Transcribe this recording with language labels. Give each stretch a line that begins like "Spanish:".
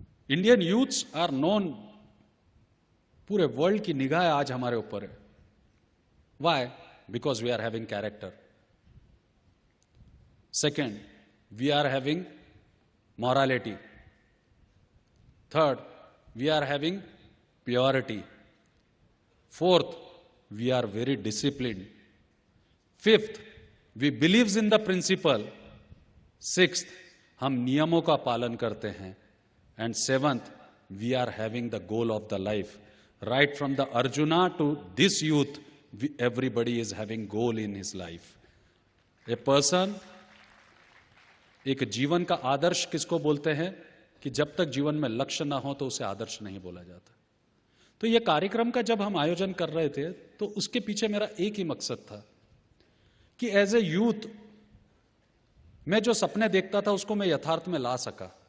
English: Indian youths are known,
Hindi: पूरे world की निगाह आज हमारे ऊपर है। Why?
English: Because we are having character. Second, we are having morality. Third, we are having purity. Fourth, we are very disciplined. Fifth, we believes in the principle. Sixth,
Hindi: हम नियमों का पालन करते हैं.
English: And seventh, we are having the goal of the life. Right from the Arjuna to this youth, everybody is having goal in his life. A person,
Hindi: एक जीवन का आदर्श किसको बोलते हैं कि जब तक जीवन में लक्ष्य ना हो तो उसे आदर्श नहीं बोला जाता। तो यह कार्यक्रम का जब हम आयोजन कर रहे थे तो उसके पीछे मेरा एक ही मकसद था कि
English: as a youth
Hindi: मैं जो सपने देखता था उसको मैं यथार्थ में ला सका।